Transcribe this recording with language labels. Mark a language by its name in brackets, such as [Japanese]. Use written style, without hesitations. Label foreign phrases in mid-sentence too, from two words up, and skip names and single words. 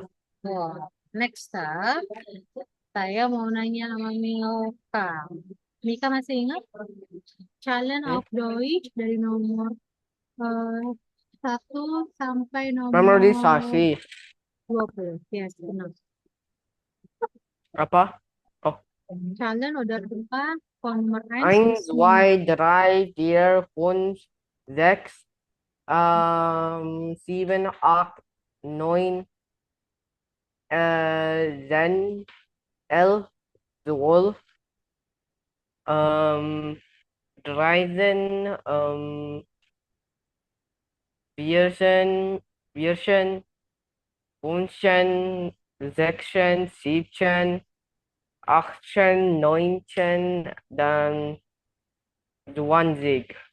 [English] oh. Next up, [Indonesian] saya mau nanya sama Milka. Mika masih ingat challenge Hmm? of Deutsch dari nomor eh, 1 sampai nomor Memorisasi. 20. Yes, benar. Apa? Oh. Challenge udah tempat nomor 1 [German] Eins, bis 5. zwei, drei, vier, fünf, sechs, sieben, acht, neun, 10, 11, 12, 13, 14, 14, 15, 16, 17, 18, 19, [Indonesian] dan 20.